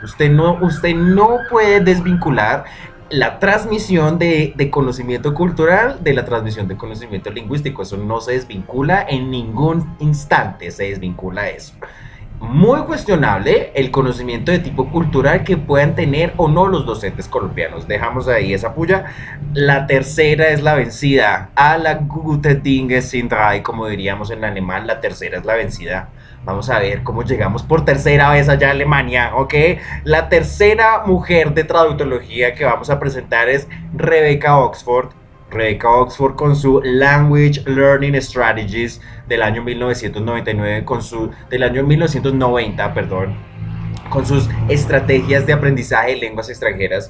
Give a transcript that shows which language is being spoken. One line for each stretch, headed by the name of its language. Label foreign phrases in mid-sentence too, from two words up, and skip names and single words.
Spanish: Usted no puede desvincular la transmisión de conocimiento cultural de la transmisión de conocimiento lingüístico. Eso no se desvincula en ningún instante, se desvincula eso. Muy cuestionable el conocimiento de tipo cultural que puedan tener o no los docentes colombianos. Dejamos ahí esa puya. La tercera es la vencida.
German: A la gute Dinge sind drei,
Spanish: como diríamos en alemán, la tercera es la vencida. Vamos a ver cómo llegamos por tercera vez allá a Alemania, ¿ok? La tercera mujer de traductología que vamos a presentar es Rebecca Oxford. Rebecca Oxford con su Language Learning Strategies del año 1999, del año 1990, perdón, con sus estrategias de aprendizaje de lenguas extranjeras.